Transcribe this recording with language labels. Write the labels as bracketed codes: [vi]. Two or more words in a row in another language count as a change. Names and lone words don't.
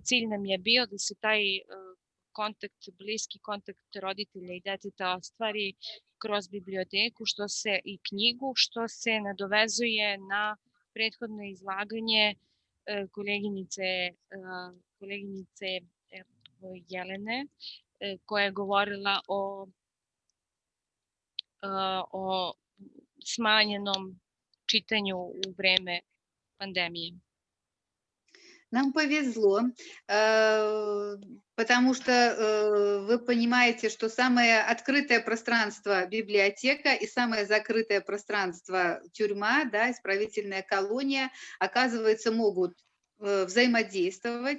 [sr] Cilj nam je bio da se taj kontakt, bliski kontakt roditelja i deteta ostvari kroz biblioteku i knjigu, što se nadovezuje na prethodno izlaganje koleginice Jelene, koja je govorila o smanjenom čitanju u vreme pandemije. [ru] Нам повезло, потому что вы понимаете, что самое открытое пространство библиотека и самое закрытое пространство тюрьма, да, исправительная колония, оказывается, могут взаимодействовать.